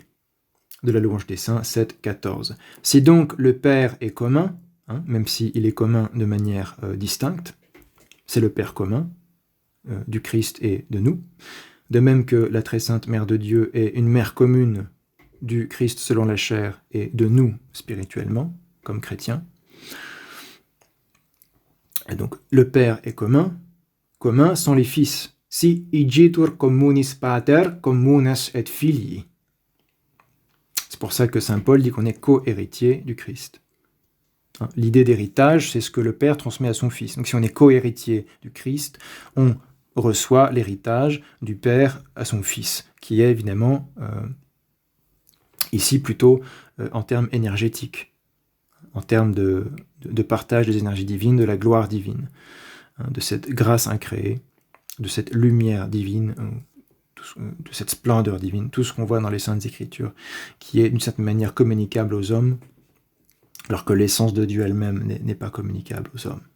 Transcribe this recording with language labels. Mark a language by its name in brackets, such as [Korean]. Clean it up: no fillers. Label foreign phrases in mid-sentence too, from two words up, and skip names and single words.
[French] De la louange des saints, 7, 14. Si donc le Père est commun, même s'il est commun de manière distincte, c'est le Père commun du Christ et de nous, de même que la très sainte Mère de Dieu est une mère commune du Christ selon la chair et de nous spirituellement, comme chrétiens. Et donc le Père est commun sont les fils. [Latin] Si igitur communis pater, communes et filii. [French] C'est pour ça que saint Paul dit qu'on est co-héritier du Christ. L'idée d'héritage, c'est ce que le Père transmet à son Fils. Donc si on est co-héritier du Christ, on reçoit l'héritage du Père à son Fils, qui est évidemment ici plutôt en termes énergétiques, en termes de partage des énergies divines, de la gloire divine, de cette grâce incréée, de cette lumière divine, de cette splendeur divine, tout ce qu'on voit dans les Saintes Écritures, qui est d'une certaine manière communicable aux hommes, alors que l'essence de Dieu elle-même n'est pas communicable aux hommes.